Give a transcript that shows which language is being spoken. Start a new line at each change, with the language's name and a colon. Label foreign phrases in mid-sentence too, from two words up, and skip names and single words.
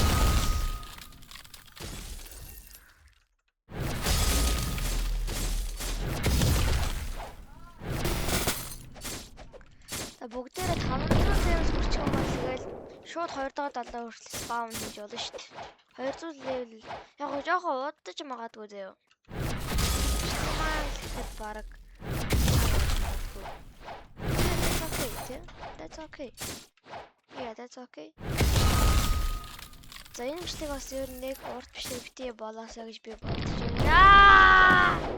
Mongolian: Бүгдээрээ 500 левел хүрчих юм бол тэгэл шууд 2 дахь далаа хүртэл спаун хийж болно шүү дээ. 200 левел яг гоо жоохон удаж магадгүй зөө. Тэгэхэд баг
English: That's okay. Yeah, that's okay.
Mongolian: За энэ бичлэг бас ер нь нэг урт бичлэг битгий болоосоо гэж би бодож байна.